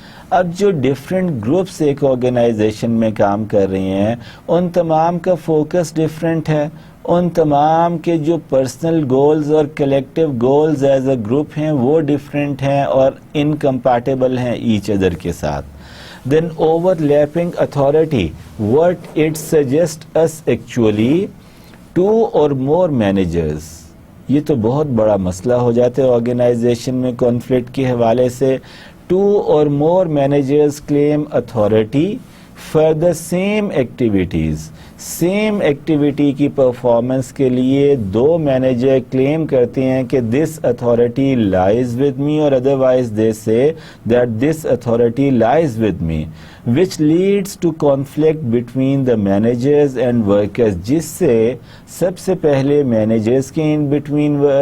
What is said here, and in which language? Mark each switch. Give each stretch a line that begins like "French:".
Urdu: اب جو different groups ایک آرگنائزیشن میں کام کر رہے ہیں ان تمام کا فوکس ڈیفرنٹ ہے، ان تمام کے جو پرسنل گولز اور collective goals as a group ہیں وہ ڈیفرنٹ ہیں اور انکمپیٹیبل ہیں ایچ ادر کے ساتھ.
English: Then overlapping authority, what it suggests us actually, 2 or more managers.
Urdu: یہ تو بہت بڑا مسئلہ ہو جاتا ہے آرگنائزیشن میں کانفلکٹ کے حوالے سے.
English: 2 or more managers claim authority for the same activities.
Urdu: Same activity کی پرفارمنس کے لیے 2 مینیجر کلیم کرتے ہیں کہ
English: this authority lies with me
Urdu: اور ادروائز دے سے that this authority lies with me
English: which leads to conflict between the managers and workers,
Urdu: جس سے سب سے پہلے مینیجرز کے ان بٹوین